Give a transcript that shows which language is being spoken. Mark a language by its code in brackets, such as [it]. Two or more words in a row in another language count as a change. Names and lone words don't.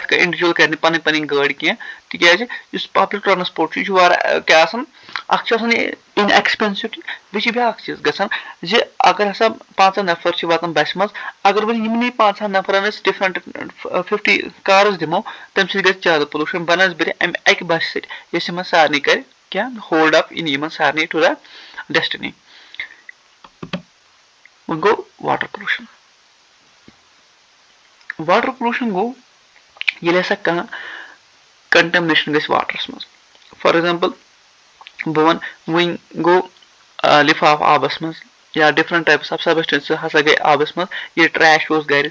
[ks] کانٛہہ اِنڈِوِجول کرِ نہٕ پَنٕنۍ پَنٕنۍ گٲڑۍ کیٚنٛہہ تِکیازِ یُس [en] public transport [ks] چھُ یہِ چھُ واریاہ کیاہ آسان اکھ چھُ آسان یہِ [en] inexpensive [ks] تہِ بیٚیہِ چھِ بیاکھ چیٖز گژھان زِ اگر ہسا 5 نفر چھِ واتان بسہِ منٛز اگر وۄنۍ یِمنٕے 5 نفرن أسۍ [en] different 50 cars [ks] دِمو تَمہِ سۭتۍ گژھِ زیادٕ پولوٗشن بنسبتہِ اَمہِ اَکہِ بسہِ سۭتۍ یۄس یِمن سارنٕے کرِ کیاہ [en] hold up in [ks] یِمن سارنٕے [en] to the destiny. [ks] وۄنۍ گوٚو [en] water pollution. water pollution [ks] گوٚو ییٚلہِ ہسا کانٛہہ کنٹمنیشن گژھِ واٹرس منٛز [en] for example [ks] بہٕ وَنہٕ وۄنۍ گوٚو لِفاف آبس منٛز یا [en] different types of substance [ks] ہسا گٔے آبس منٛز ییٚلہِ ٹریش اوس گرِ